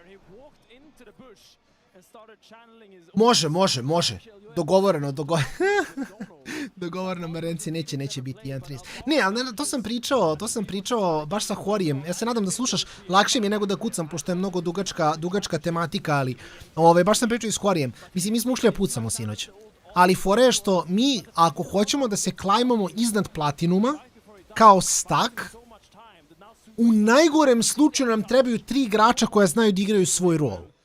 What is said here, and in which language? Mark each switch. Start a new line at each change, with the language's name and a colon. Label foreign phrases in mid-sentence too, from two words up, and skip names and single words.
English: He walked into the bush and started channeling his...
Serbian: Može. Dogovoreno, Marenci, neće biti 1.30. Ne, ali to sam pričao baš sa Horijem. Ja se nadam da slušaš, lakše mi je nego da kucam, pošto je mnogo dugačka tematika, ali baš sam pričao i s Horijem. Mislim, mi smo ušli da pucamo sinoć. Ali fora je što mi, ako hoćemo da se klajmamo iznad platinuma, kao stak, u najgorem slučaju nam trebaju 3 igrača koja znaju da igraju svoj rol.